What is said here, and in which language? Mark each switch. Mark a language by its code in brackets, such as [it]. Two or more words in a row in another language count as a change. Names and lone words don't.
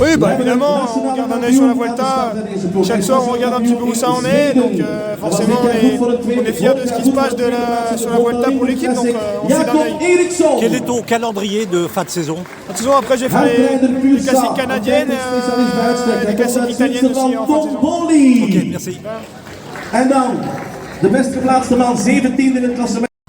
[fr] Oui, bah évidemment, on garde un œil sur la Vuelta, chaque soir on regarde un petit peu où ça en est, donc forcément on est fiers de ce qui se passe sur la Vuelta pour l'équipe, donc on fait d'un œil. Quel est ton calendrier de fin de saison? Fin de saison, après j'ai fait les classiques canadiennes, les classiques italiennes aussi en fin de saison. Ok, merci. [nl] En dan de beste geplaatste man, 17e in het klassement.